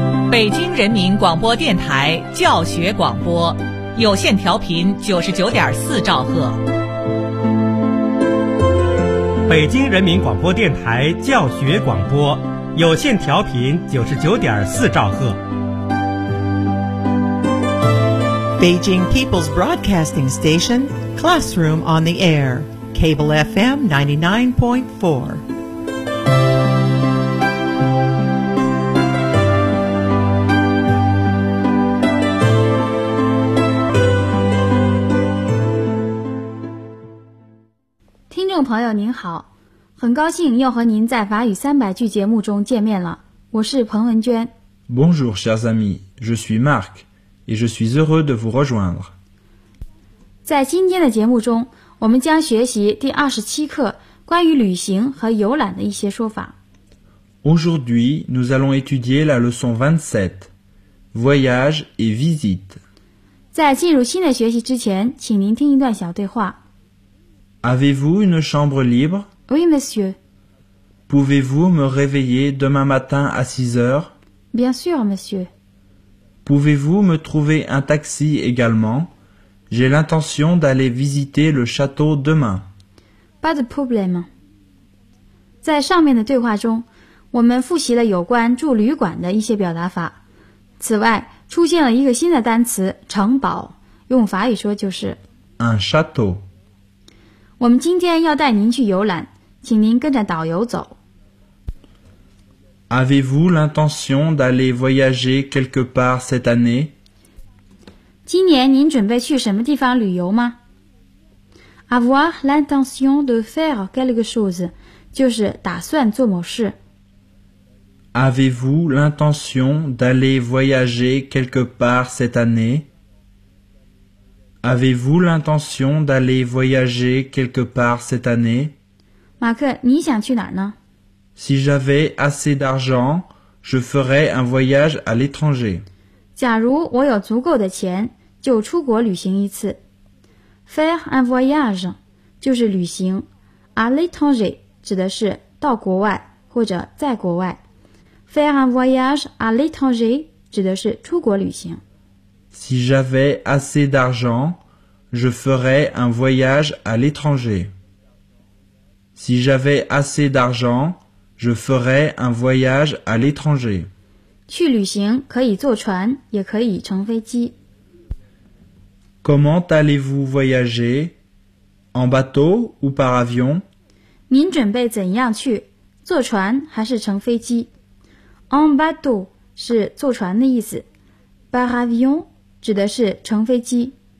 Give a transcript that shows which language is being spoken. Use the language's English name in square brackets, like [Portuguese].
[Chinese] 北京人民广播电台教学广播，有线调频99.4兆赫。北京人民广播电台教学广播，有线调频99.4兆赫。 [English] Beijing People's Broadcasting Station, Classroom on the Air, Cable FM 99.4. Listener [Chinese] 朋友您好，很高兴又和您在法语三百句节目中见面了，我是彭文娟。 [French] Bonjour, chers amis, je suis Marc. Et je suis heureux de vous rejoindre. [Chinese] 在今天的节目中，我们将学习第27课关于旅行和游览的一些说法。 [French] Aujourd'hui, nous allons étudier la leçon 27, voyage et visite. [Chinese] 在进入新的学习之前，请您听一段小对话。 [French] Avez-vous une chambre libre? Oui, monsieur. Pouvez-vous me réveiller demain matin à 6h? Bien sûr, monsieur. Pouvez-vous me trouver un taxi également? J'ai l'intention d'aller visiter le château demain. Pas de problème. [Chinese] 在上面的对话中，我们复习了有关住旅馆的一些表达法。此外，出现了一个新的单词“城堡”，用法语说就是 [French] un château。 [Chinese] 我们今天要带您去游览，请您跟着导游走。 [French] Avez-vous l'intention d'aller voyager quelque part cette année? [Chinese] 今年您准备去什么地方旅游吗？ [French] Avoir l'intention de faire quelque chose, [Chinese] 就是打算做某事。 [French] Avez-vous l'intention d'aller voyager quelque part cette année? Avez-vous l'intention d'aller voyager quelque part cette année? [Chinese] 马克，你想去哪儿呢？ [French] Si j'avais assez d'argent, je ferais un voyage à l'étranger. [Chinese] 假如我有足够的钱，就出国旅行一次。 [French] Faire un voyage, [Chinese] 就是旅行。 [French] À l'étranger, [Chinese] 指的是到国外或者在国外。 [French] Faire un voyage à l'étranger, [Chinese] 指的是出国旅行。 [French] Si j'avais assez d'argent, je ferais un voyage à l'étranger. Si j'avais assez d'argent,Je ferai un voyage à l'étranger. [Chinese] 去旅行可以坐船，也可以乘飞机。 [French] Comment allez-vous voyager? En bateau ou par avion? [Chinese] 您准备怎样去？坐船还是乘飞机？ [French] En bateau [Chinese] 是坐船的意思， [French] par avion [Chinese] 指的是乘飞机。